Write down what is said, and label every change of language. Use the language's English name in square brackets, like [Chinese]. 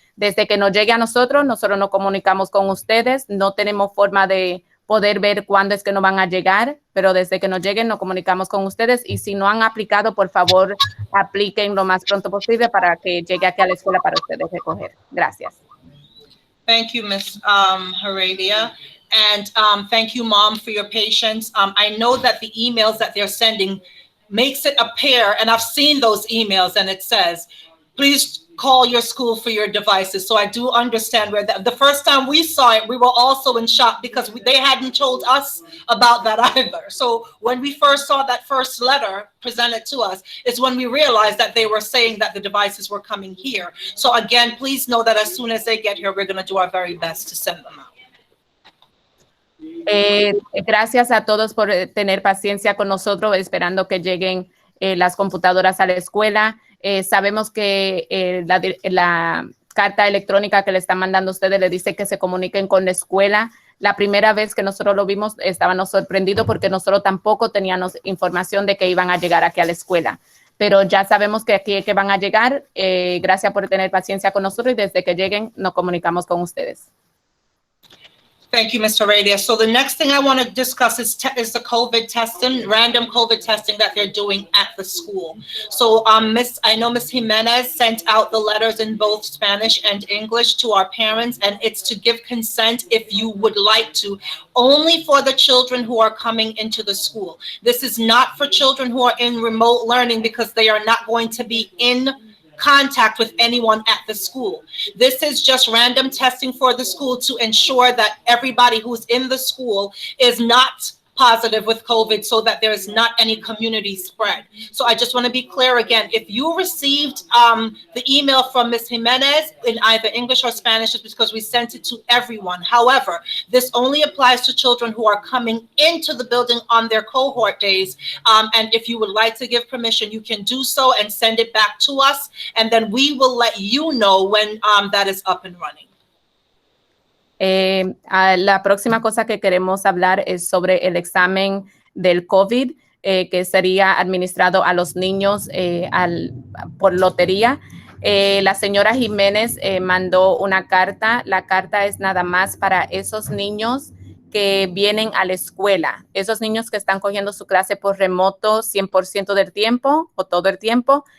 [Spanish] Desde que nos llegue a nosotros nos comunicamos con ustedes. No tenemos forma de poder ver cuándo es que nos van a llegar, pero desde que nos lleguen nos comunicamos con ustedes. Y si no han aplicado, por favor, apliquen lo más pronto posible para que llegue aquí a la escuela para ustedes recoger. Gracias. [English] Thank you, Ms. Heredia. And thank you, Mom, for your patience. I know that the emails that they're sending makes it appear, and I've seen those emails, and it says, please call your school for your devices. So I do understand where the first time we saw it, we were also in shock because they hadn't told us about that either. So when we first saw that first letter presented to us, it's when we realized that they were saying that the devices were coming here. So again, please know that as soon as they get here, we're going to do our very best to send them out. [Spanish] Gracias a todos por tener paciencia con nosotros, esperando que lleguen las computadoras a la escuela. Sabemos que la carta electrónica que le están mandando a ustedes le dice que se comuniquen con la escuela. La primera vez que nosotros lo vimos, estábamos sorprendidos porque nosotros tampoco teníamos información de que iban a llegar aquí a la escuela. Pero ya sabemos que aquí es que van a llegar. Gracias por tener paciencia con nosotros y desde que lleguen nos comunicamos con ustedes. [English] Thank you, Mr. Radia. So the next thing I want to discuss is the COVID testing, random COVID testing that they're doing at the school. So I know Ms. Jimenez sent out the letters in both Spanish and English to our parents, and it's to give consent if you would like to, only for the children who are coming into the school. This is not for children who are in remote learning because they are not going to be in contact with anyone at the school. This is just random testing for the school to ensure that everybody who's in the school is not positive with COVID so that there is not any community spread. So I just want to be clear again, if you received the email from Ms. Jimenez in either English or Spanish, it's because we sent it to everyone. However, this only applies to children who are coming into the building on their cohort days. And if you would like to give permission, you can do so and send it back to us. And then we will let you know when that is up and running. [Spanish] La próxima cosa que queremos hablar es sobre el examen del COVID que sería administrado a los niños por lotería. La señora Jiménez mandó una carta. La carta es nada más para esos niños que vienen a la escuela, esos niños que están cogiendo su clase por remoto 100% del tiempo o todo el tiempo.